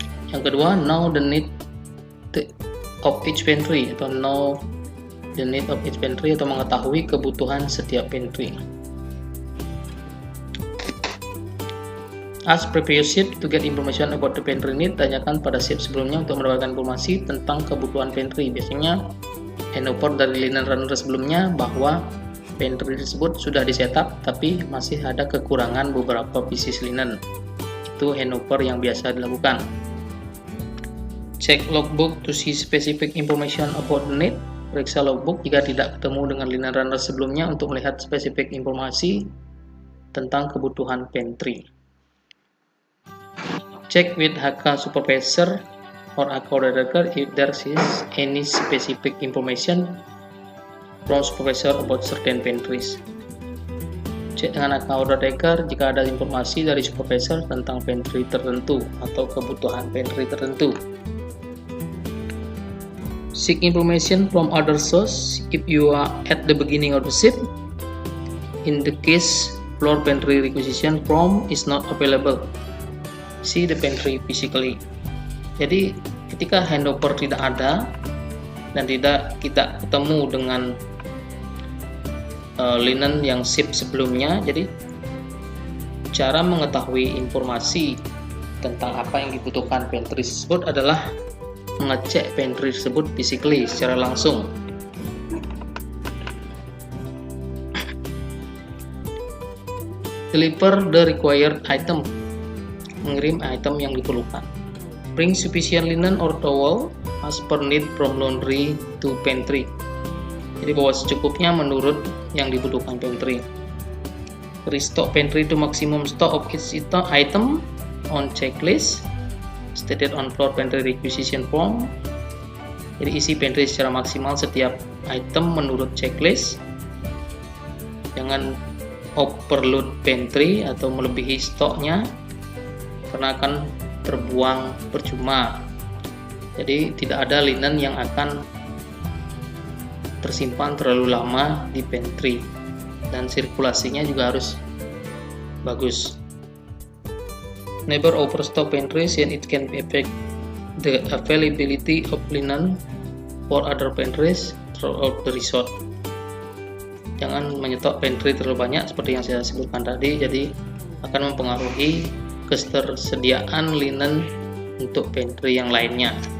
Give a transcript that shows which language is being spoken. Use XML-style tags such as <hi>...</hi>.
<id>Yang kedua,</id> <en>know the need of each pantry</en> <id>atau know the need of each pantry atau mengetahui kebutuhan setiap pantry.</id> <en>Ask previous shift to get information about the pantry need.</en> <id>Tanyakan pada shift sebelumnya untuk mendapatkan informasi tentang kebutuhan pantry. Biasanya handover dari linen runner sebelumnya bahwa pantry tersebut sudah disetup tapi masih ada kekurangan beberapa pieces linen. Itu handover yang biasa dilakukan.</id> <en>Check logbook to see specific information about the need.</en> <id>Periksa logbook jika tidak ketemu dengan linen runner sebelumnya untuk melihat spesifik informasi tentang kebutuhan pantry.</id> <en>Check with HK supervisor or HK director if there is any specific information from supervisor about certain pantries.</en> <id>Cek dengan HK director jika ada informasi dari supervisor tentang pantry tertentu atau kebutuhan pantry tertentu.</id> <en>Seek information from other source if you are at the beginning of the shift. In the case floor pantry requisition form is not available, see the pantry physically.</en> <id>Jadi ketika handover tidak ada dan tidak kita ketemu dengan linen yang shift sebelumnya, jadi cara mengetahui informasi tentang apa yang dibutuhkan pantry tersebut adalah mengecek pantry tersebut physically secara langsung.</id> <en>Deliver the required item.</en> <id>Mengirim item yang diperlukan.</id> <en>Bring sufficient linen or towel as per need from laundry to pantry.</en> <id>Jadi bawa secukupnya menurut yang dibutuhkan pantry.</id> <en>Restock pantry to maximum stock of each item on checklist stated on floor pantry requisition form.</en> <id>Jadi isi pantry secara maksimal setiap item menurut checklist. Jangan overload pantry atau melebihi stoknya, karena akan terbuang percuma. Jadi tidak ada linen yang akan tersimpan terlalu lama di pantry dan sirkulasinya juga harus bagus.</id> <en>Never overstock pantries and it can affect the availability of linen for other pantries throughout the resort.</en> <id>Jangan menyetok pantry terlalu banyak seperti yang saya sebutkan tadi, jadi akan mempengaruhi ketersediaan linen untuk pantry yang lainnya.</id>